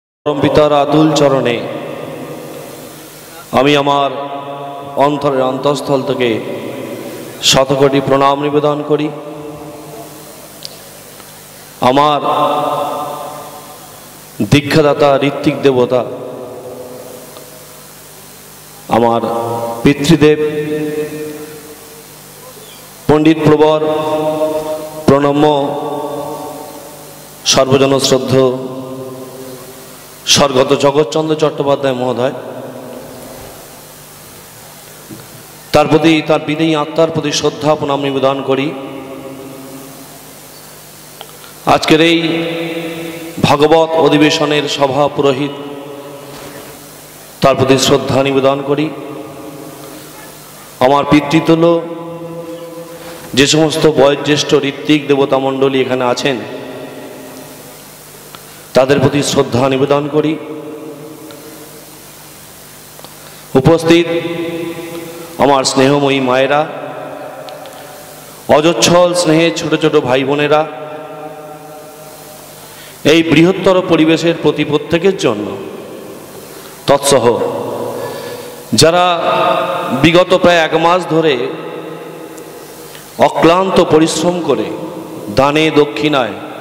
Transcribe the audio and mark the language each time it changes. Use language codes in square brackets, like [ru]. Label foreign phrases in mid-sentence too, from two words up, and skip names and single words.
[bn] পরমপিতার আতুল চরণে আমি আমার অন্তরের অন্তঃস্থল থেকে শতকোটি প্রণাম নিবেদন করি। আমার দীক্ষাদাতা ঋত্বিক দেবতা আমার পিতৃদেব পণ্ডিত প্রবর প্রণম্য সর্বজন শ্রদ্ধেয় স্বর্গত জগৎচন্দ্র চট্টোপাধ্যায় মহোদয় তাঁর প্রতি তাঁর বিদেয়ী আত্মার প্রতি শ্রদ্ধা প্রণাম নিবেদন করি। আজকের এই ভাগবত অধিবেশনের সভা পুরোহিত তাঁর প্রতি শ্রদ্ধা নিবেদন করি। আমার পিতৃতুল্য যে সমস্ত বয়োজ্যেষ্ঠ ঋত্বিক দেবতা মণ্ডলী এখানে আছেন তাঁদের প্রতি শ্রদ্ধা নিবেদন করি। উপস্থিত আমার স্নেহময়ী মায়েরা অজচ্ছল স্নেহে ছোট ছোট ভাই বোনেরা এই বৃহত্তর পরিবেশের প্রতি প্রত্যেকের জন্য তৎসহ যারা বিগত প্রায় এক মাস ধরে অক্লান্ত পরিশ্রম করে দানে দক্ষিণায়